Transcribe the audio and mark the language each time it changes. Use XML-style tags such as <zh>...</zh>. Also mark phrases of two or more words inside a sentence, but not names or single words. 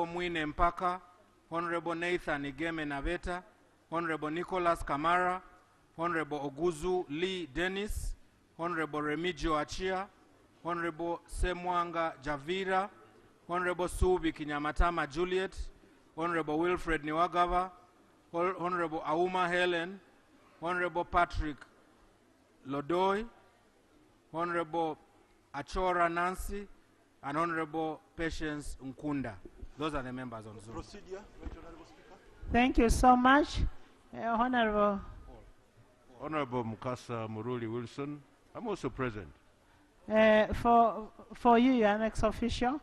<en>Mwine Mpaka, Honorable Nathan Igeme Naveta, Honorable Nicholas Kamara, Honorable Oguzu Lee Dennis, Honorable Remigio Achia, Honorable Semwanga Javira, Honorable Subi Kinyamatama Juliet, Honorable Wilfred Niwagava, Honorable Auma Helen, Honorable Patrick Lodoy, Honorable Achora Nancy, and Honorable Patience Nkunda. Those are the members on Zoom. Procedure, Right Honorable Speaker. Thank you so much. Honorable. Honorable Mukasa Muruli Wilson, I'm also present. For you, you're an ex-official.</en>